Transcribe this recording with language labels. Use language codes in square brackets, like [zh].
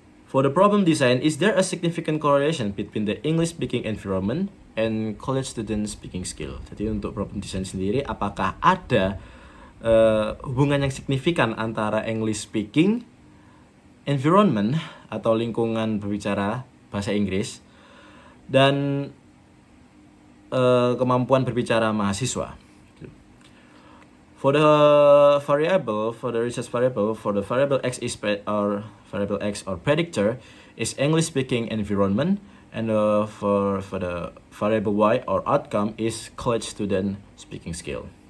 [en] For the problem design, is there a significant correlation between the English speaking environment and college student speaking skill? [id] Jadi untuk [en] problem design [id] sendiri, apakah ada hubungan yang signifikan antara [en] English speaking environment [id] atau lingkungan berbicara bahasa Inggris dan kemampuan berbicara mahasiswa? [en] For the research variable, for the variable X or predictor is English speaking environment, and for the variable Y or outcome is college student speaking skill.